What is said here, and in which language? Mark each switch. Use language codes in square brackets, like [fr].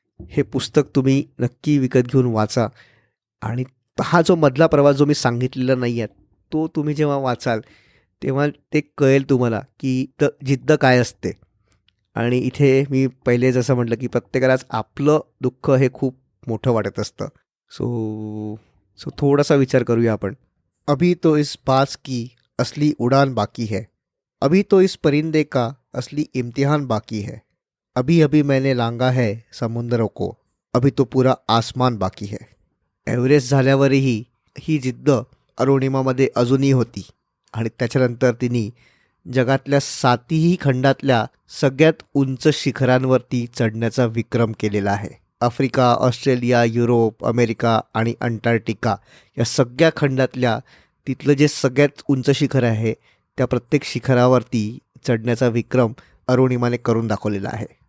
[mr] हे पुस्तक तुम्ही नक्की विकत घेऊन वाचा आणि हा जो मधला प्रवास जो मी सांगितलेला नाही आहे तो तुम्ही जेव्हा वाचाल तेव्हा ते कळेल तुम्हाला की जिद्द काय असते. आणि इथे मी पहिले जसं म्हटलं की प्रत्येकालाच आपलं दुःख हे खूप मोठं वाटत असतं. सो थोडासा विचार करूया आपण. [hi] अभी तो इस बाज की असली उड़ान बाकी है, अभी तो इस परिंदे का असली इम्तिहान बाकी है, अभी अभी मैंने लांगा है समुद्रों को, अभी तो पूरा आसमान बाकी है. [mr] एव्हरेस्ट झाल्यावरही ही जिद्द अरुणिमामध्ये अजूनही होती आणि त्याच्यानंतर तिने जगातल्या 7ही खंडातल्या सगळ्यात उंच शिखरांवरती चढण्याचा विक्रम केलेला आहे. आफ्रिका, ऑस्ट्रेलिया, युरोप, अमेरिका आणि अंटार्क्टिका या सगळ्या खंडातल्या तिथलं जे सगळ्यात उंच शिखर आहे त्या प्रत्येक शिखरावरती चढण्याचा विक्रम अरुणिमाने करून दाखवलेला आहे.